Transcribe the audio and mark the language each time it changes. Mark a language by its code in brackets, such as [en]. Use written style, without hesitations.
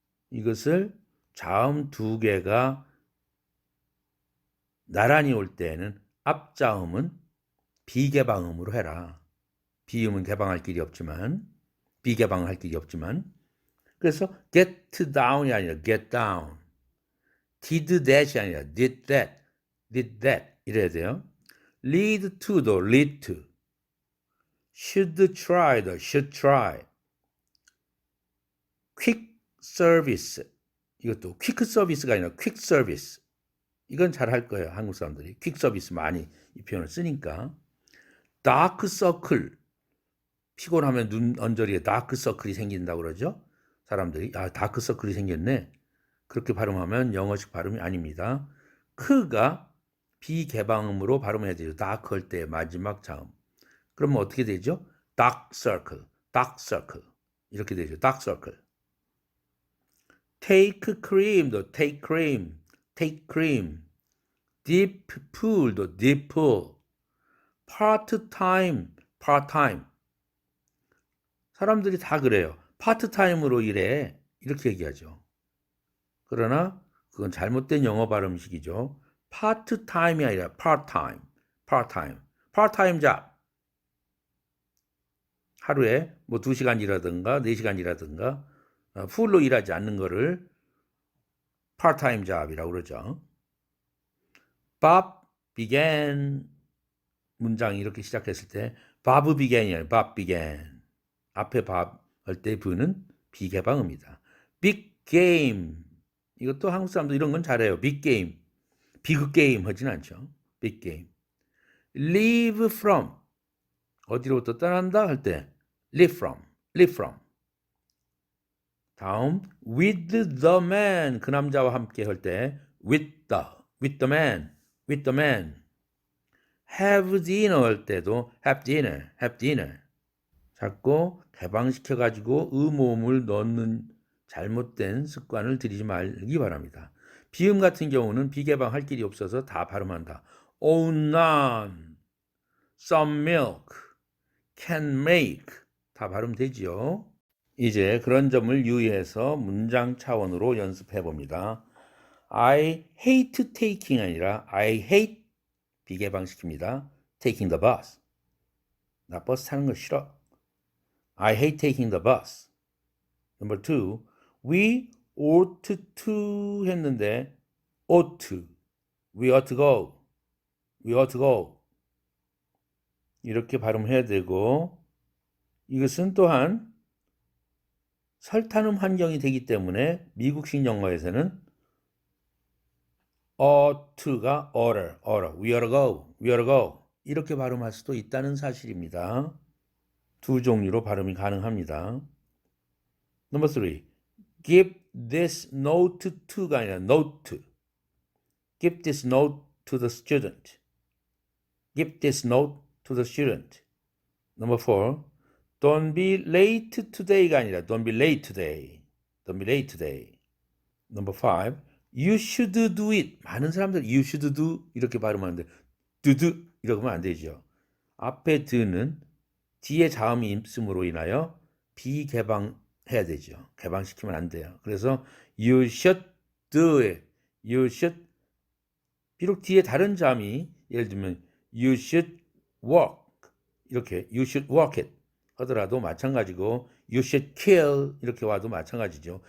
[ko] 이것을 자음 두 개가 나란히 올 때에는 앞자음은 비개방음으로 해라. 비음은 개방할 길이 없지만 비개방을 할 길이 없지만 그래서 [en] get down [ko] 이 아니라 get down [en] did that [ko] 이 아니라 did that 이래야 돼요. [en] lead to도 lead to should try도 should try quick service [ko] 이것도 [en] quick service [ko] 가 아니라 [en] quick service [ko] 이건 잘 할 거예요. 한국 사람들이 [en] quick service [ko] 많이 이 표현을 쓰니까 [en] dark circle [ko] 피곤하면 눈 언저리에 다크 서클이 생긴다고 그러죠. 사람들이 다크 서클이 생겼네. 그렇게 발음하면 영어식 발음이 아닙니다. 크가 비개방음으로 발음해야 되죠. 다크 할 때 마지막 자음. 그러면 어떻게 되죠? [en] dark circle [ko] 이렇게 되죠. [en] dark circle. take cream도 take cream, take cream. deep pool도 deep pool. part-time, part-time. [ko] 사람들이 다 그래요. 파트타임으로 일해. 이렇게 얘기하죠. 그러나 그건 잘못된 영어 발음식이죠. 파트타임이 아니라 [en] part-time, part-time, part-time job. [ko] 하루에 뭐 2시간 일하든가 4시간 일하든가 풀로 일하지 않는 거를 part-time job이라고 그러죠. [en] Bob began [ko] 문장이 이렇게 시작했을 때 [en] Bob began [ko] 이 아니라 [en] Bob began. [ko] 앞에 Bob 할 때 B는 비개방어입니다. [en] Big game. [ko] 이것도 한국 사람도 이런 건 잘해요. [en] Big game. [ko] 비그 게임 하진 않죠. [en] Big game. Leave from. [ko] 어디로부터 떠난다 할 때 [en] leave from. leave from. [ko] 다음 [en] with the man. [ko] 그 남자와 함께 할 때 [en] with the man. with the man. have dinner [ko] 할 때도 [en] have dinner. have dinner. [ko] 자꾸 개방시켜가지고 의모음을 넣는 잘못된 습관을 들이지 말기 바랍니다. 비음 같은 경우는 비개방할 길이 없어서 다 발음한다. [en] Oh, none, some milk, can make [ko] 다 발음되지요. 이제 그런 점을 유의해서 문장 차원으로 연습해 봅니다. [en] I hate taking [ko] 아니라 [en] I hate [ko] 비개방시킵니다. [en] Taking the bus. [ko] 나 버스 타는 거 싫어. [en] I hate taking the bus. Number 2, we ought to [ko] 했는데 [en] ought to, we ought to go, we ought to go [ko] 이렇게 발음해야 되고 이것은 또한 설타는 환경이 되기 때문에 미국식 영어에서는 [en] ought to가 oughter, we ought to go, we ought to go [ko] 이렇게 발음할 수도 있다는 사실입니다. 두 종류로 발음이 가능합니다. [en] Number 3, give this note to [ko] 가 아니라 [en] note. Give this note to the student. Give this note to the student. Number 4, don't be late today [ko] 가 아니라 [en] don't be late today. Don't be late today. Number 5, you should do it. [ko] 많은 사람들이 [en] you should do [ko] 이렇게 발음하는데 do 이러면 안 되죠. 앞에 do는 뒤에 자음이 있음으로 인하여 비개방해야 되죠. 개방시키면 안 돼요. 그래서 [en] you should do it. You should [ko] 비록 뒤에 다른 자음이 예를 들면 [en] you should walk [ko] 이렇게 [en] you should walk it [ko] 하더라도 마찬가지고 [en] you should kill [ko] 이렇게 와도 마찬가지죠.